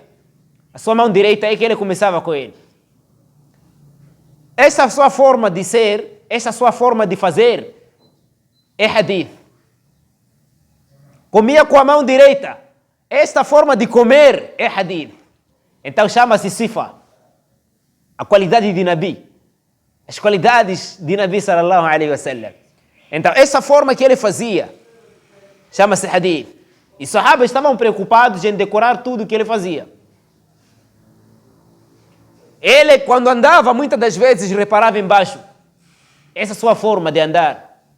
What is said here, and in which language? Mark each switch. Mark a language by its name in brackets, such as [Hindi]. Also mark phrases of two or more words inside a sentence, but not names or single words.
[Portuguese] A sua mão direita é que ele começava com ele. Essa sua forma de ser, essa sua forma de fazer é hadith. Comia com a mão direita. Esta forma de comer é hadith. Então chama-se sifa. A qualidade de Nabi. As qualidades de Nabi [Arabic] صلى الله عليه وسلم. [Portuguese] Então essa forma que ele fazia chama-se hadith. E os sahabas estavam preocupados em decorar tudo que ele fazia. Ele, quando andava, muitas das vezes reparava embaixo. Essa sua forma de andar.